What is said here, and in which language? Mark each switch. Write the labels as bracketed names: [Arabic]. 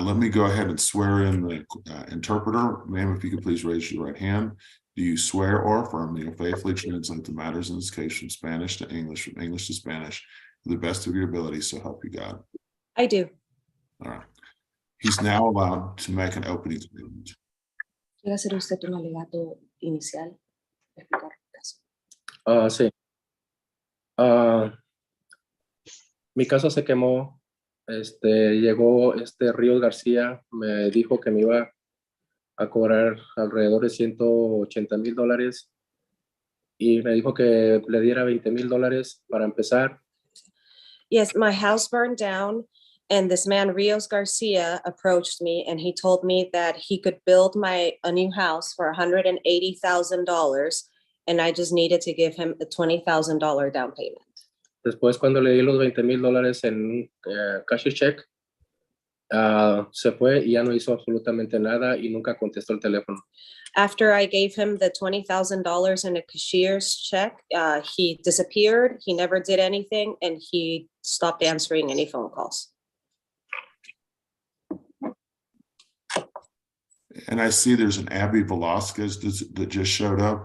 [English] Let me go ahead and swear in the interpreter. Ma'am, if you could please raise your right hand. Do you swear or affirm that you'll faithfully translate the matters in this case from Spanish to English, from English to Spanish, to the best of your ability, so help you God? I do. All right. He's now allowed to make an opening statement. [Spanish] ¿Quiere hacer usted un alegato inicial? Explicar el caso. Sí. Mi caso se quemó. Llegó Ríos García, me dijo que me iba a cobrar alrededor de $180,000 y me dijo que le diera $20,000 para empezar. [English] Yes, my house burned down and this man Rios Garcia approached me and he told me that he could build a new house for $180,000 and I just needed to give him a $20,000 down payment. [Spanish] Después, cuando le di los $20,000 en [English] cash check, [Spanish] se fue y ya no hizo absolutamente nada y nunca contestó el teléfono. [English] After I gave him the $20,000 in a cashier's check, he disappeared. He never did anything and he stopped answering any phone calls. And I see there's an Abby Velasquez that just showed up.